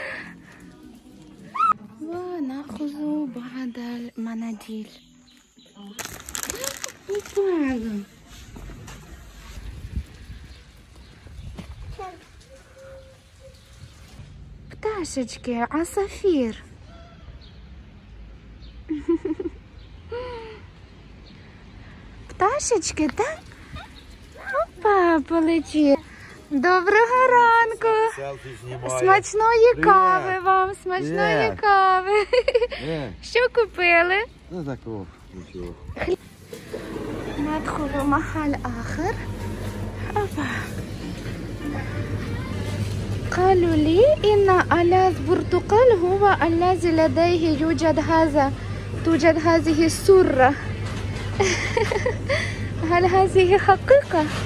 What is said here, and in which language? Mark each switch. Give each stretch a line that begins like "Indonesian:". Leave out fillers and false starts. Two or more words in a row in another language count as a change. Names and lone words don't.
Arabic: ونأخذ بعض المناديل.
Ukrainian: пташечки, عصافير. Пташечки, так? Опа, полетіли. Доброго ранку. Смачної кави вам, смачної кави. Що купили? Ну такого, нічого.
Arabic: ندخل محل آخر. أوبا. قالوا لي إن ألاذ برتقال هو الذي لديه توجد هذه السرة. هل هذه حقيقة؟